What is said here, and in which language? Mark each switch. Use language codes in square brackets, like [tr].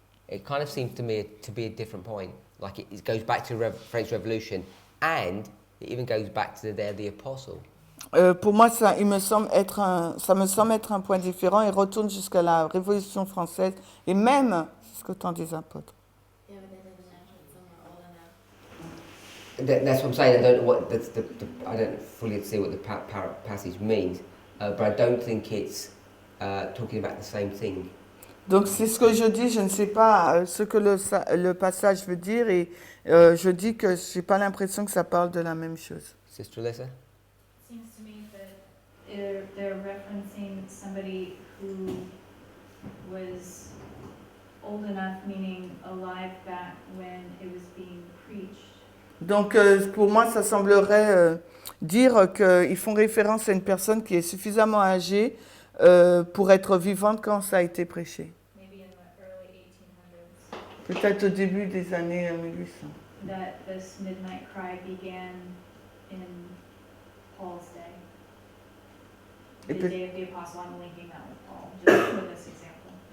[en] It kind of seems to me to be a different point. Like it goes back to the French Revolution, and it even goes back to the day of the apostle. [fr] Pour moi, ça me semble être un point différent et retourne jusqu'à la Révolution française et même jusqu'au temps des apôtres. [en] Yeah, but that doesn't mention someone old enough. That's what I'm saying. I don't know what I don't fully see what the passage means, but I don't think it's talking about the same thing. [fr] Donc c'est ce que je dis, je ne sais pas ce que le passage veut dire et je dis que je n'ai pas l'impression que ça parle de la même chose. [en] Sister Alyssa? Seems to me that they're referencing somebody who was old enough, meaning alive back when it was being preached. [fr] Donc pour moi, ça semblerait dire qu'ils font référence à une personne qui est suffisamment âgée pour être vivante quand ça a été prêché. [en] Maybe in the early 1800s. [fr] Peut-être au début des années 1800. [en] that this midnight cry began in Paul's day. [fr] Et [en] The [fr] peut- [en] day of the apostle, I'm linking that with Paul, just for this example.